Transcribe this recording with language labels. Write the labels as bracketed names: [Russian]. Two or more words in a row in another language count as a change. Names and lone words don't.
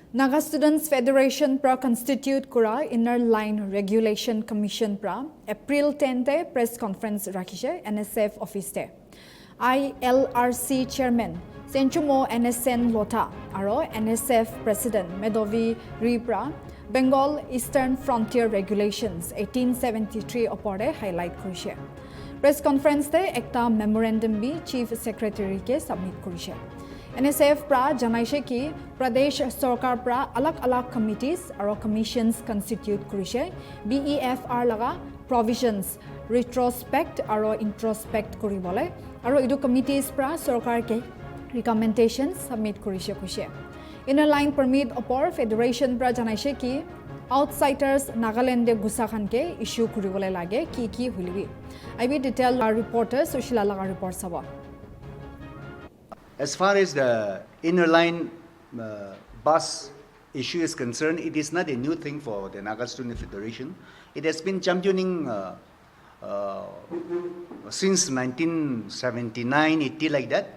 [Naga Pidgin] Naga Students Federation pra constitute kura inner line regulation commission pra April 10 te [English] press conference [Naga Pidgin] rakhishe NSF office te. ILRC chairman Senchumo NSN Lotha aro NSF president Medovi Rhi pra Bengal Eastern Frontier Regulations 1873 opore highlight kurishe. [English] Press conference [Naga Pidgin] te ekta memorandum bi [English] chief secretary [Naga Pidgin] ke submit kurishe. NSF pra janaishe ki Pradesh Sarkar pra alak committees aro commissions constitute kurishe Befr laga provisions retrospect aro introspect kuribole aro idu committees pra sarkar ke [English] recommendations submit [Naga Pidgin] kurishe kushe. [English] Inner line permit [Naga Pidgin] opor federation pra janaishe ki outsiders Nagaland de gusakhan ke issue kuribole lage ki hulibi. [English] I will detail our reporter Sushila laga report saba. As far as the inner line bus issue is concerned, it is not a new thing for the Naga Students Federation. It has been championing since 1979, 80 like that.